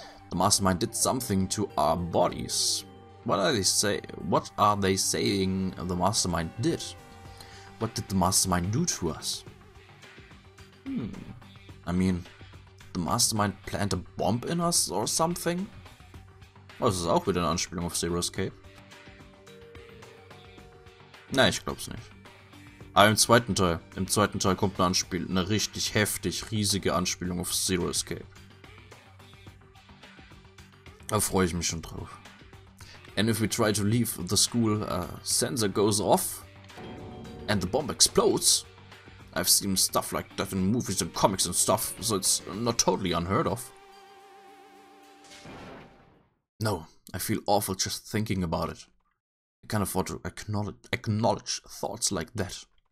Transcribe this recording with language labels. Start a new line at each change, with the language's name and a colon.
English: The mastermind did something to our bodies. What are they saying the mastermind did? What did the mastermind do to us? I mean, the mastermind planned a bomb in us or something?
German: Oh, das ist auch wieder eine Anspielung auf Zero Escape. Nein, ich glaub's nicht. Aber im zweiten Teil kommt eine richtig heftig, riesige Anspielung auf Zero Escape. Da freue ich mich schon drauf.
English: And if we try to leave the school, sensor goes off and the bomb explodes. I've seen stuff like that in movies and comics and stuff, so it's not totally unheard of. No, I feel awful just thinking about it. I can't afford to acknowledge thoughts like that.